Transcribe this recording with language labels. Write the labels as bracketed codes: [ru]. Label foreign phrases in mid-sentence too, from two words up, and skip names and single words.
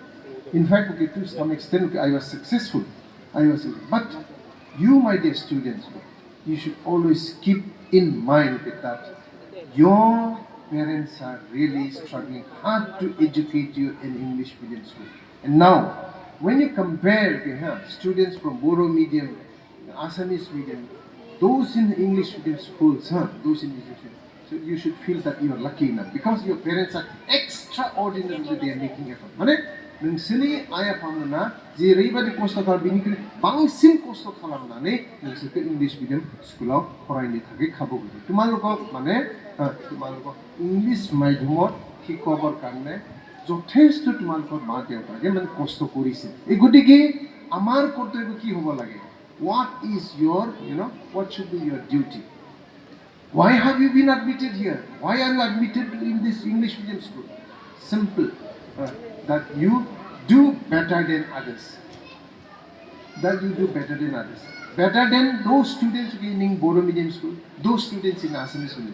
[en] In fact, to some extent, I was successful. But you, my dear students, you should always keep in mind that your parents are really struggling hard to educate you in English medium school. And now, when you compare students from Bodo medium, Assamese medium, those in English medium schools, so you should feel that you are lucky enough because your parents are extraordinarily they are making effort. [brx] नोंसोरनि आइ आफामोना जेरैबायदि खस्थ' खालामो बेनिख्रुइ बांसिन खस्थ' खालामनानै नोंसोरखौ [en] English medium [brx] स्कुलाव फरायनो थाखाय खाबु होदों তোমালোকক [as] इंलिश माध्यमত শিক্ষকৰ কাৰণে যথেষ্ট তোমালোকৰ মা দেউতাকে কষ্ট কৰিছে এই গতিকে আমাৰ কৰ্তব্য কি হ'ব লাগে [en] what should be your duty why have you been admitted here why are you admitted in this English medium school simple that you do better than others. Better than those students in Bodo medium school, those students in Assamese school.